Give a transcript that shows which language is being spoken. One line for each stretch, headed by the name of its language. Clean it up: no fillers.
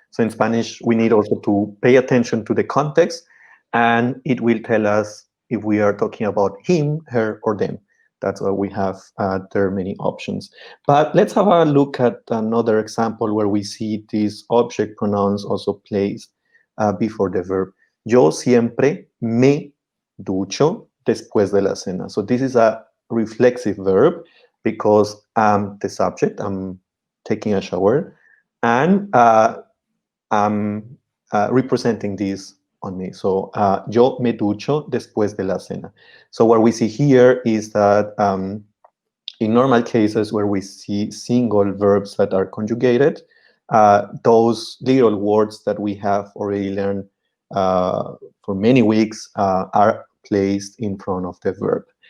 English: So in Spanish, we need also to pay attention to the context, and it will tell us if we are talking about him, her, or them. That's why we have there are many options. But let's have a look at another example where we see these object pronouns also placed before the verb.
Spanish: Yo siempre me ducho después de la cena.
English: So this is a reflexive verb because I'm the subject, I'm taking a shower, and I'm representing this on me.
Spanish: So yo me ducho después de la cena.
English: So what we see here is that in normal cases where we see single verbs that are conjugated, those little words that we have already learned for many weeks are placed in front of the verb.